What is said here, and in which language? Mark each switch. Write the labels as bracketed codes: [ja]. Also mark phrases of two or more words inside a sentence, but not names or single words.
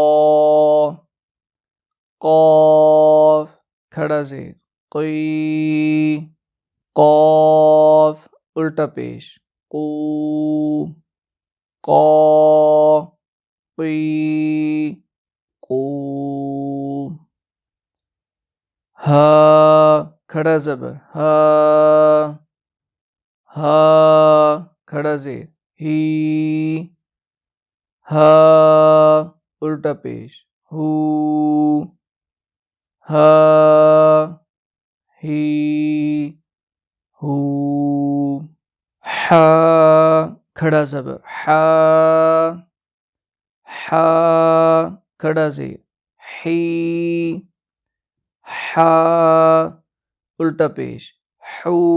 [ur] قاف کھڑا زیر قی قاف الٹا پیش قو قا قی قو ہا کھڑا زبر ہا ہا کھڑا زیر ہی ہا الٹا پیش ہو ہا ہی ہو حا کھڑا زبر حا حا کھڑا زیر حی حا الٹا پیش حو